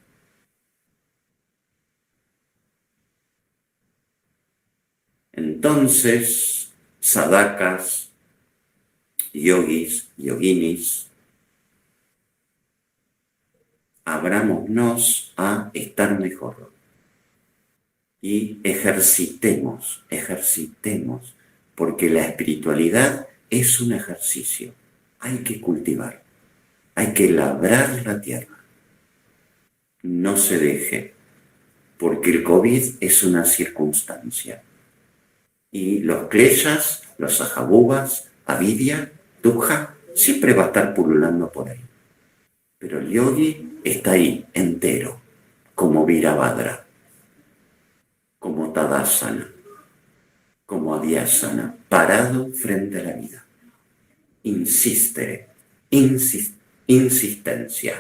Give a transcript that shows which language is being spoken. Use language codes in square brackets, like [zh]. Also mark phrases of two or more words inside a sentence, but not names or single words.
[es] Entonces, sadhakas, yogis, yoginis, abrámonos a estar mejor y ejercitemos, porque la espiritualidad es un ejercicio. Hay que cultivar, hay que labrar la tierra. No se deje, porque el COVID es una circunstancia. Y los kleshas, los ajabubas, avidya, dukkha, siempre va a estar pululando por ahí. Pero el yogi está ahí, entero, como Virabhadra, como Tadasana, como Adhyasana, parado frente a la vida. Insistencia.